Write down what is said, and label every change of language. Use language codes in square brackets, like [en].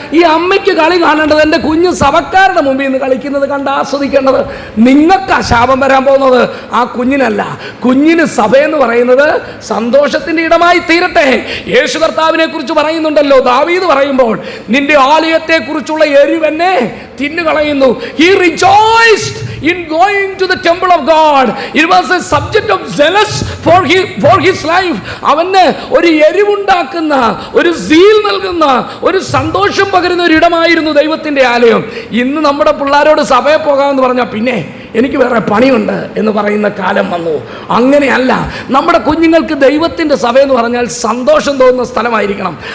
[ml] ഈ അമ്മയ്ക്ക് കളി കാണേണ്ടത് എൻ്റെ കുഞ്ഞ് സഭക്കാരുടെ മുമ്പിൽ നിന്ന് കളിക്കുന്നത് കണ്ട് ആസ്വദിക്കേണ്ടത്. നിങ്ങൾക്ക് ശാപം വരാൻ പോകുന്നത് ആ കുഞ്ഞിനല്ല. കുഞ്ഞിന് സഭയെന്ന് പറയുന്നത് സന്തോഷത്തിൻ്റെ ഇടമായി തീരട്ടെ. യേശു കർത്താവിനെ കുറിച്ച് പറയുന്നുണ്ടല്ലോ, ദാവീദ് പറയുമ്പോൾ, നിന്റെ ആലയത്തെ കുറിച്ചുള്ള എരിവെന്നെ തിന്നുകളയുന്നു. [en] He rejoiced in going to the temple of God. It was a subject of zealous for his life. [ml] അവന് ഒരു എരിവുണ്ടാക്കുന്ന, ഒരു സീൽ നൽകുന്ന, ഒരു സന്തോഷം പകരുന്ന ഒരു ഇടമായിരുന്നു ദൈവത്തിന്റെ ആലയം. ഇന്ന് നമ്മുടെ പിള്ളേരോട് സഭയിൽ പോകാമെന്ന് പറഞ്ഞാൽ പിന്നെ എനിക്ക് വേറെ പണിയുണ്ട് എന്ന് പറയുന്ന കാലം വന്നു. അങ്ങനെയല്ല. നമ്മുടെ കുഞ്ഞുങ്ങൾക്ക് ദൈവത്തിന്റെ സഭയെന്ന് പറഞ്ഞാൽ സന്തോഷം തോന്നുന്ന സ്ഥലമായിരിക്കണം.